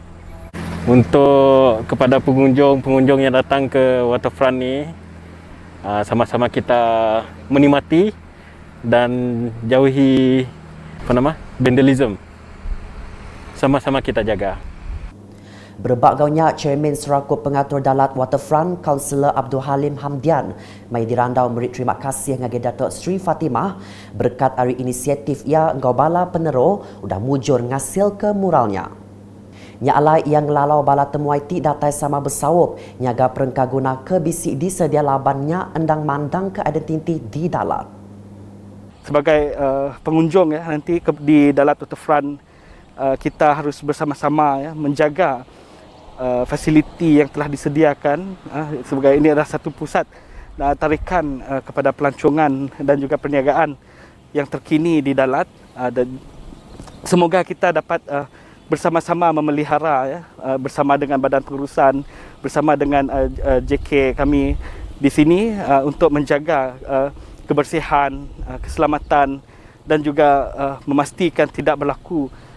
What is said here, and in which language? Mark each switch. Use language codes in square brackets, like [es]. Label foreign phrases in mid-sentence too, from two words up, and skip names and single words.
[ms] Untuk kepada pengunjung yang datang ke waterfront ni, sama-sama kita menikmati dan jauhi vandalism. Sama-sama kita jaga. [iba] Berbagainya Chairman Seraku Pengatur Dalat Waterfront, Kaunselor Abdul Halim Hamdian, mai dirandau memberi terima kasih ngagi Datuk Sri Fatimah berkat hari inisiatif ia engkau bala penero udah mujur ngasil ke muralnya. Nya alai yang lalau bala temuai ti datai sama bersawup nyaga perengka guna ke bisik di sedia labannya endang mandang ke identiti di Dalat. [ms] Sebagai pengunjung ya nanti di Dalat Waterfront, kita harus bersama-sama ya menjaga fasiliti yang telah disediakan, sebagai ini adalah satu pusat tarikan kepada pelancongan dan juga perniagaan yang terkini di Dalat, dan semoga kita dapat bersama-sama memelihara ya, bersama dengan badan pengurusan, bersama dengan JK kami di sini untuk menjaga kebersihan, keselamatan dan juga memastikan tidak berlaku